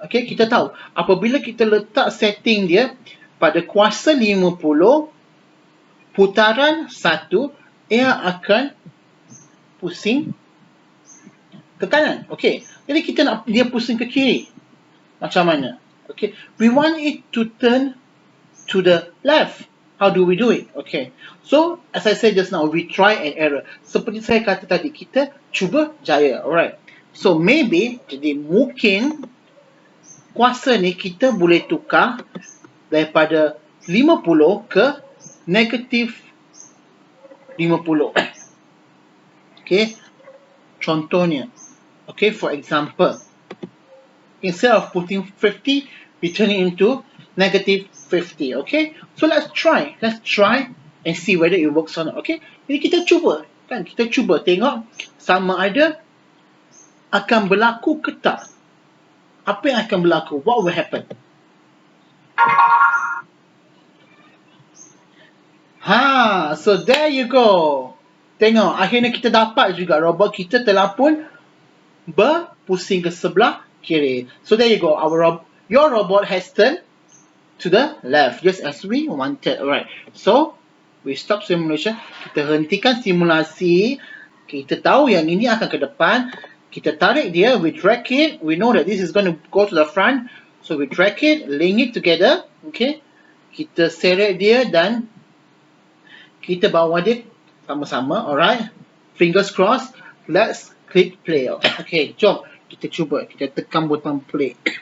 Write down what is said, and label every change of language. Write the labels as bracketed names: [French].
[Malay] Okay, kita tahu apabila kita letak setting dia pada kuasa 50, putaran 1, ia akan pusing ke kanan. Okay, jadi kita nak dia pusing ke kiri. Macam mana? [English] Okay, we want it to turn to the left. How do we do it? Okay, so as I said just now, we try and error. [Malay] Seperti saya kata tadi, kita cuba jaya. [English] Alright, so maybe, [Malay] jadi mungkin kuasa ni kita boleh tukar daripada 50 ke negatif 50. [English] Okay, contohnya. Okay, for example, instead of putting 50, we turn it into negative 50. Okay, so let's try and see whether it works or not. [Malay] Okay, jadi kita cuba, kan? Kita cuba tengok sama ada akan berlaku ke tak. Apa yang akan berlaku? [English] What will happen? So there you go. [Malay] Tengok, akhirnya kita dapat juga robot kita telah pun berpusing ke sebelah kiri. [English] So there you go. Your robot has turned to the left, just as we wanted. Alright, so we stop simulation. [Malay] Kita hentikan simulasi. Kita tahu yang ini akan ke depan. Kita tarik dia, [English] we drag it. We know that this is going to go to the front, so we drag it, link it together. [Malay] Okay, kita seret dia dan kita bawa dia sama-sama. [English] Alright, fingers crossed. Let's click play. [Malay] Okay, jom kita cuba. Kita tekan butang play.